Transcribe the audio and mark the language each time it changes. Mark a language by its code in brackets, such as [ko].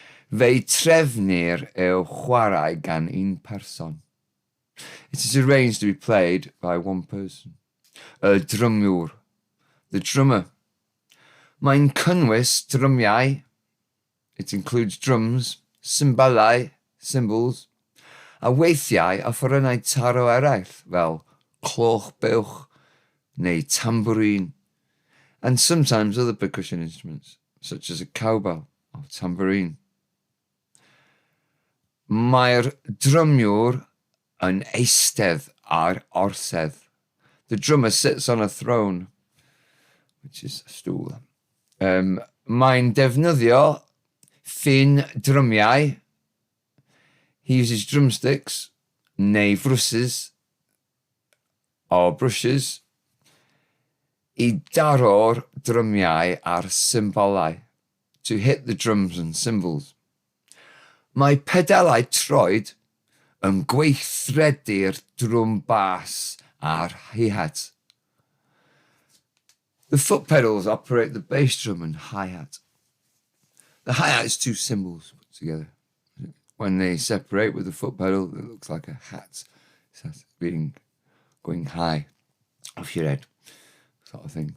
[cy] Fe'i trefnir yw chwarae gan un person. [en] It is arranged to be played by one person. [cy] Y drymiwr, [en] the drummer. [cy] Mae'n cynnwys drymiau. [en] It includes drums, cymbalau, cymbals, [cy] a weithiau offerynnau taro eraill fel cloch buwch neu tambourine, [en] and sometimes other percussion instruments, such as a cowbell or tambourine. [cy] Mae'r drymiwr yn eistedd ar orsedd. [en] The drummer sits on a throne, which is a stool. [cy] Mae'n defnyddio drymiau. [en] He uses drumsticks, [cy] neu frwsys, [en] or brushes, [cy] I daro'r drymiau ar cymbalau, [en] to hit the drums and cymbals. [cy] Mae pedalau troed yn gweithredu'r drum bass a'r hi-hat. [en] The foot pedals operate the bass drum and hi-hat. The hi-hat is two cymbals put together. When they separate with the foot pedal, it looks like a hat. It's going high off your head, sort of thing.